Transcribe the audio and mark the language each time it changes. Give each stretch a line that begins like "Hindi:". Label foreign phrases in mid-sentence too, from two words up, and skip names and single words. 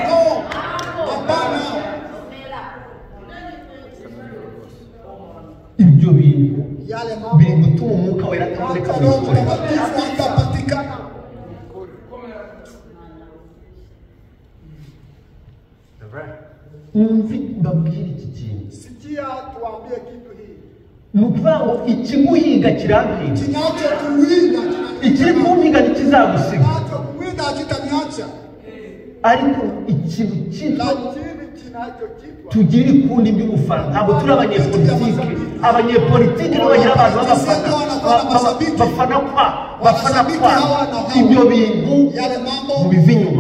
Kinyarwanda: Ibyo bintu biri gutuma umwuka wera ataboneka mu mikorere. Mbabwire iki kintu,
Swahili: sikia tuambie kitu hii,
Kinyarwanda: ni ukuvuga ngo ikiguhiga kirampiga,
Swahili: kinachokuwinda
Kinyarwanda: ikiri kumpiga ntikizagusiga,
Swahili: kinachokuwinda kitaniacha,
Kinyarwanda: ariko ikintu cyitwa
Swahili: lakini kinachochitwa
Kinyarwanda: tugira ikundi by'ubufana. Ntabwo turi abanyepolitike, abanyepolitike nibo bagira abantu bafana kwa ibyo bintu mu biva inyuma.